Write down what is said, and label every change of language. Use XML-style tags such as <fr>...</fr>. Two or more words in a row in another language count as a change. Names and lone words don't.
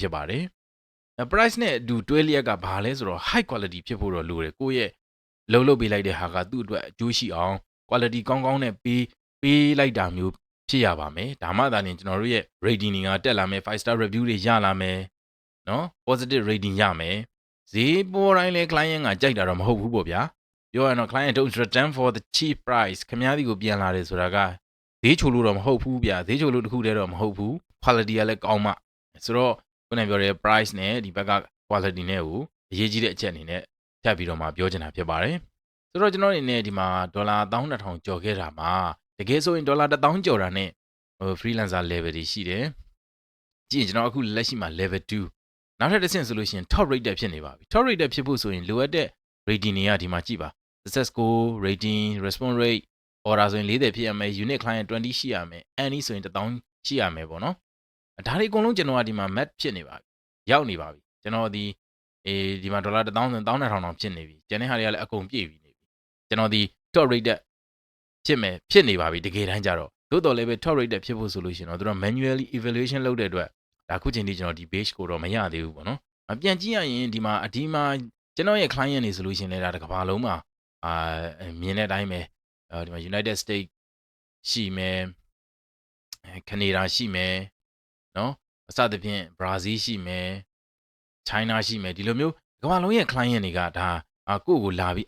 <my>ဖြစ်ပါတယ်price နဲ့အတူတွဲလျက်ကဘာလဲဆိုတော့</my> <en>high quality</en> <my>ဖြစ်ဖို့တော့လိုတယ်ကိုယ့်ရဲ့လုပ်ပေးလိုက်တဲ့ဟာကသူ့အတွက်အကျိုးရှိအောင် quality ကောင်းကောင်းနဲ့ပေးလိုက်တာမျိုးဖြစ်ရပါမယ်ဒါမှသာလျှင်ကျွန်တော်တို့ရဲ့ rating တွေကတက်လာမယ်</my> <en>5 star review</en> <my>တွေရလာမယ်နော်</my> <en>positive rating</en> <my>ရမယ်ဈေးပေါ်တိုင်းလဲ client ကကြိုက်တာတော့မဟုတ်ဘူးပေါ့ဗျာပြောရရင်တော့</my> <en>client don't return for the cheap price</en> <my>ခင်ဗျားဒီကိုပြန်လာတယ်ဆိုတာကဈေးချိုလို့တော့မဟုတ်ဘူးဗျာဈေးချိုလို့တခုတည်းတော့မဟုတ်ဘူး quality ကလည်းကောင်းမှဆိုတော့ခုနပြောတဲ့ price နဲ့ဒီဘက်က quality နဲ့ကိုအရေးကြီးတဲ့အချက်အနေနဲ့ထပ်ပြီးတော့မှပြောချင်တာဖြစ်ပါတယ်ဆိုတော့ကျွန်တော်အနေ နဲ့ဒီမှာဒေါ်လာ12000ကျော်ခဲ့တာမှာတကယ်ဆိုရင်ဒေါ်လာ1000ကျော်တာနဲ့</my> <en>freelancer level</en> <my>တွေရှိတယ်ကြည့်ရင်ကျွန်တော်အခုလက်ရှိမှာ level 2နောက်ထပ်တစ်ဆင့်ဆိုလို့ရှိရင်</my> <en>top rated</en> <my>ဖြစ်နေပါပြီ top rated ဖြစ်ဖို့ဆိုရင်လိုအပ်တဲ့ rating တွေကဒီမှာကြည့်ပါ</my> <en>success score rating response rate order</en> <my>ဆိုရင်40ဖြစ်ရမယ်</my> <en>unique client</en> <my>20ရှိရမယ် any ဆိုရင်1000ရှိရ မယ်ပေါ့နော်ဒါတွေအကုန်လုံးကျွန်တော်ကဒီမှာ match ဖြစ်နေပါပြီရောက်နေပါပြီကျွန်တော်ဒီမှာဒေါ်လာ1000 12000တောင်ဖြစ်နေပြီကျန်တဲ့ဟာတွေကလည်းအကုန်ပြည့်ပြီနေပြီကျွန်တော်ဒီ</my> <en>top rated</en> <my>ဖြစ်နေပါပြီတကယ်တမ်းကျတော့သို့တော်လည်းပဲ</my> <en>top rated</en> <my>ဖြစ်ဖို့ဆိုလို့ရှိရင်တော့သူတို့</my> <en>manually evaluation</en> <my>လုပ်တဲ့အတွက်ဒါခုချိန်ထိကျွန်တော်ဒီ page ကိုတော့မရသေးဘူးပေါ့နော်ပြန်ကြည့်ရရင်ဒီမှာကျွန်တော်ရဲ့ client တွေဆိုလို့ရှိရင်လည်းဒါတစ်ကမ္ဘာလုံးမှာမြင်တဲ့အတိုင်းပဲဒီမှာ United States ရှိမယ် Canada ရှိမယ်နော်အစသဖြင့် Brazil ရှိမယ် China ရှိမယ်ဒီလိုမျိုးကမ္ဘာလုံးရဲ့ client တွေကဒါကိုယ့်ကိုလာပြီးအ</my>